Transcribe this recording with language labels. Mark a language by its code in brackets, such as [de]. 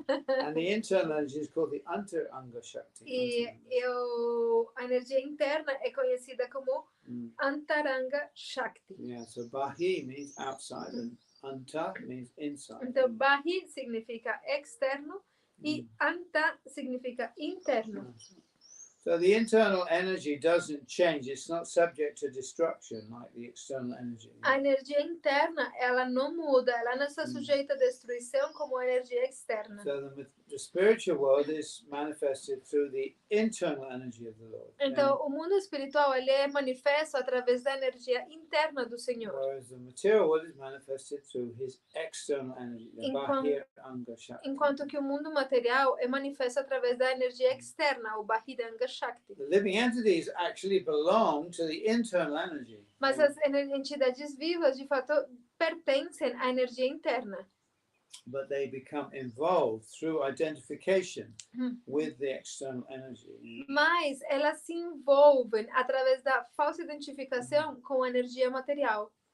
[en] And the internal energy is called the Antaranga Shakti. [pt] E a energia interna é conhecida como Antaranga Shakti. [en] Yeah, so Bahi means outside and Anta means inside. [pt] Então, Bahi significa externo e Anta significa interno. [en] So the internal energy doesn't change. It's not subject to destruction like the external energy. [pt] A energia interna, ela não muda, ela não está sujeita a destruição como a energia externa. [en] So the spiritual world is manifested through the internal energy of the Lord. [pt] Então, o mundo espiritual, ele é manifesto através da energia interna do Senhor. [en] Whereas the material world is manifested through his external energy, the Bahir Anga Shakti. [pt] Enquanto que o mundo material é manifesto através da energia externa, o Bahiranga Shakti. [en] The living entities actually belong to the internal energy. [pt] Mas as entidades vivas, de fato, pertencem à energia interna. [en] But they become involved through identification with the external energy. [pt] Mas elas se envolvem através da falsa identificação com a energia material.